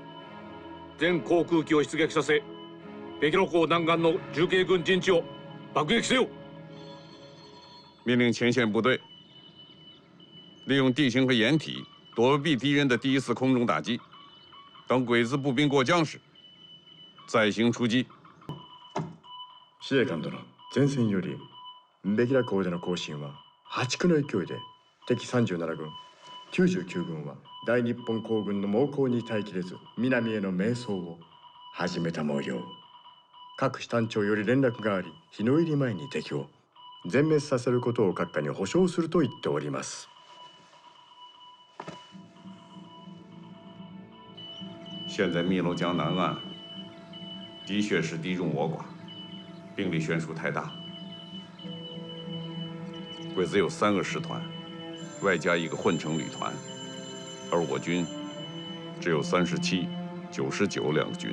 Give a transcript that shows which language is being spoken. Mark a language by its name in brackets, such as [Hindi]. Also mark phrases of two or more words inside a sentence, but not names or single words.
[Japanese] 全航空機を出撃させ、北路港南岸の重慶軍陣地を爆撃せよ。 [Chinese] 命令前线部队利用地形和掩体躲避敌人的第1次空中打击，等鬼子步兵过江时再行出击。 [Japanese] 司令官殿、前線よりベキラ港での行進は破竹の勢いで敵37軍、99軍は大日本皇軍の猛攻に耐えきれず南への迷走を始めた模様。各師団長より連絡があり、日の入り前に敵を全滅させることを閣下に保証すると言っております。 [Chinese] 现在汨罗江南岸的确是敌众我寡，兵力悬殊太大。鬼子有3个师团，外加1个混成旅团，而我军只有37、99两个军。